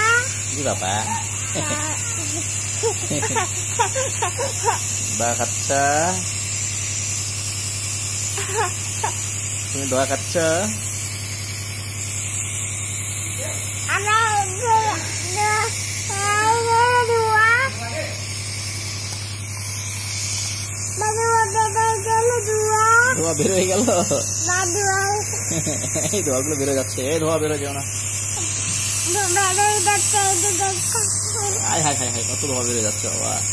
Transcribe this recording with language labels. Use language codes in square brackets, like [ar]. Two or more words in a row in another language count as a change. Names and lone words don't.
[id] Ini bapak. Dua kaca. Ini dua kaca. Ada dua. [bn] ধোয়া বের হয়ে গেল। এই ধোয়াগুলো বেরো যাচ্ছে, এই ধোয়া বেরো যাও না। হাই হাই হাই হাই, কত ধোয়া বেরো যাচ্ছে বাবা।